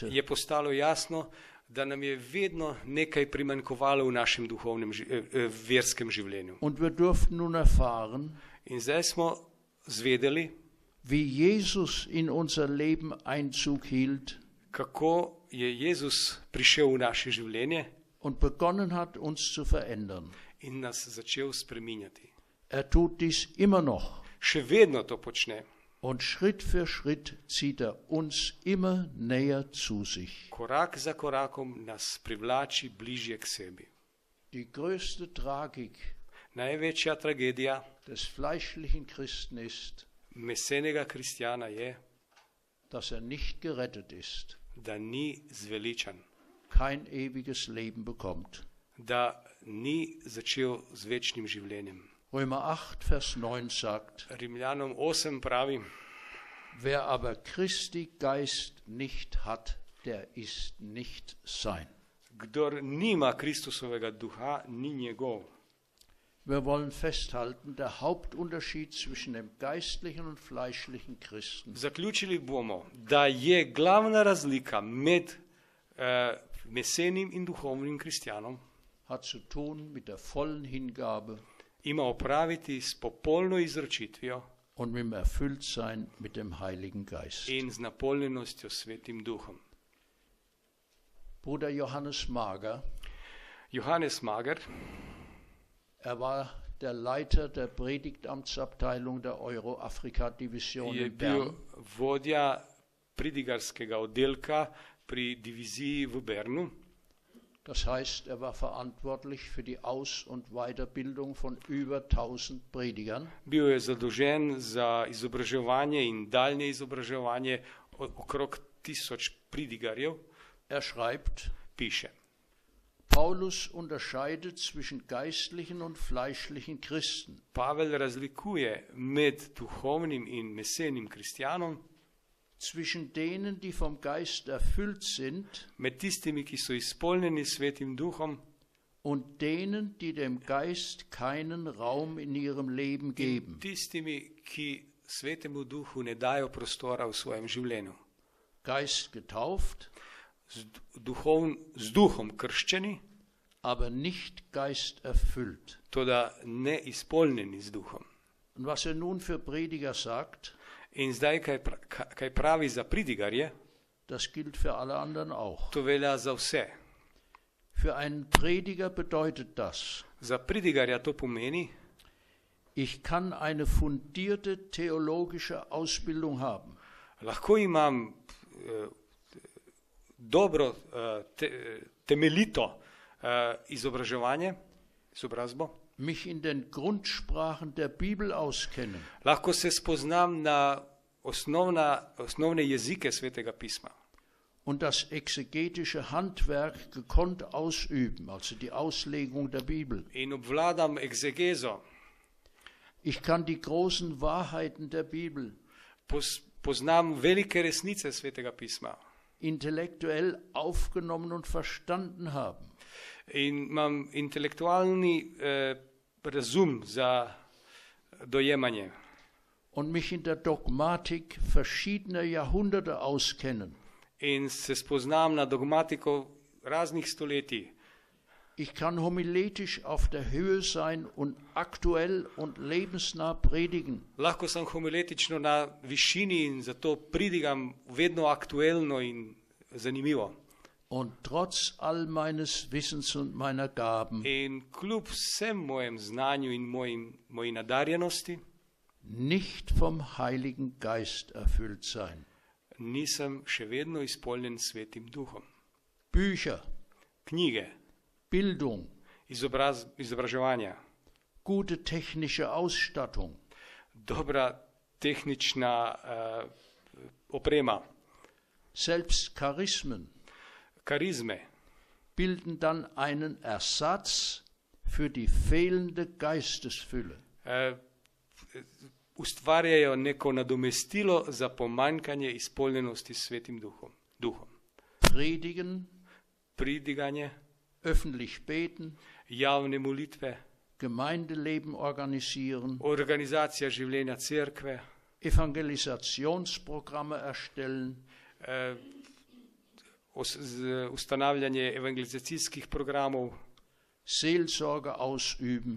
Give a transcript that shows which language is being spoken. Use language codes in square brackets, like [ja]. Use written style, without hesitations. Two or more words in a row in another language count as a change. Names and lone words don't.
[sl] je postalo jasno, da nam je vedno nekaj primanjkovalo v našem duhovnem, verskem življenju. [de] Und wir durften nun erfahren, [sl] In zdaj smo zvedeli, [de] wie Jesus in unser Leben Einzug hielt [sl] kako je Jezus prišel v naše življenje [de] und begonnen hat, uns zu verändern. [sl] in nas začel spreminjati. [de] Tut dies immer noch. [sl] Še vedno to počne. [de] Und Schritt für Schritt zieht uns immer näher zu sich. [sl] Korak za korakom nas privlači bližje k sebi. [de] Die größte Tragik [sl] Največja tragedija [de] des fleischlichen Christen ist, [sl] mesenega kristjana je, [de] dass nicht gerettet ist, [sl] da ni zveličan, [de] kein ewiges Leben bekommt. [sl] da ni začel z večnim življenjem. [de] Römer 8, Vers 9 sagt, [sl] Rimljanom 8 pravi, [de] wer aber Christi Geist nicht hat, der ist nicht sein. [sl] kdor nima Kristusovega duha, ni njegov. [de] Wir wollen festhalten, der Hauptunterschied zwischen dem geistlichen und fleischlichen Christen [sl] Zaključili bomo, da je glavna razlika med mesenim in duhovnim kristjanom [de] hat zu tun mit der vollen Hingabe [sl] ima opraviti s popolno izročitvijo [de] und mit dem Erfülltsein mit dem Heiligen Geist. [sl] in z napolnjenostjo Svetim Duhom. [de] Bruder Johannes Mager, [sl] Johannes Mager [de] war der Leiter der Predigtamtsabteilung der Euro-Afrika-Division [sl] je in bil Bern. vodja pridigarskega oddelka pri diviziji v Bernu. [de] Das heißt, war verantwortlich für die Aus- und Weiterbildung von über 1000 Predigern. [sl] Bil je zadolžen za izobraževanje in daljne izobraževanje okrog 1000 pridigarjev. [de] Schreibt, [sl] Piše. [de] Paulus unterscheidet zwischen geistlichen und fleischlichen Christen. [sl] Pavel razlikuje med duhovnim in mesenim kristjanom, [de] zwischen denen, die vom Geist erfüllt sind, [sl] med tistimi, ki so izpolnjeni s Svetim Duhom, [de] und denen, die dem Geist keinen Raum in ihrem Leben geben. [sl] in tistimi, ki Svetemu Duhu ne dajo prostora v svojem življenju. [de] Geist getauft, [sl] Z Duhom krščeni, [de] aber nicht Geist erfüllt. [sl] toda ne izpolnjeni z Duhom. [de] Und was nun für Prediger sagt, [sl] In zdaj, kaj pravi za pridigarje, [de] das gilt für alle anderen auch. [sl] to velja za vse. [de] Für einen Prediger bedeutet das, [sl] Za pridigarja to pomeni, [de] ich kann eine fundierte theologische Ausbildung haben. [sl] lahko imam dobro, temeljito izobrazbo, [de] mich in den Grundsprachen der Bibel auskennen. [sl] lahko se spoznam na osnovne jezike Svetega pisma [de] Und das exegetische Handwerk gekonnt ausüben, also die Auslegung der Bibel. [sl] in obvladam egzegezo, [de] Ich kann die großen Wahrheiten der Bibel [sl] poznam velike resnice Svetega pisma [de] intellektuell aufgenommen und verstanden haben. [sl] in imam intelektualni razum za dojemanje [de] Und mich in der Dogmatik verschiedener Jahrhunderte auskennen. [sl] in se spoznam na dogmatiko raznih stoletij. [de] Ich kann homiletisch auf der Höhe sein und aktuell und lebensnah predigen. [sl] Lahko sem homiletično na višini in zato pridigam vedno aktuelno in zanimivo. [de] Und trotz all meines Wissens und meiner Gaben [sl] In kljub vsem mojem znanju in moji nadarjenosti, [de] nicht vom Heiligen Geist erfüllt sein. [sl] nisem še vedno izpolnjen s Svetim Duhom. [de] Bücher, [sl] Knjige, [de] Bildung, [sl] izobraževanja, [de] gute technische Ausstattung, [sl] dobra tehnična oprema, [de] selbst Charismen [sl] karizme [de] bilden dann einen Ersatz für die fehlende Geistesfülle. [sl] ustvarjajo neko nadomestilo za pomanjkanje izpolnjenosti s Svetim Duhom. [de] Predigen, [sl] Pridiganje, [de] öffentlich beten, [sl] javne molitve, [de] Gemeindeleben organisieren, [sl] organizacija življenja cerkve, [de] Evangelisationsprogramme erstellen, [sl] ustanavljanje evangelizacijskih programov, [de] Seelsorge ausüben.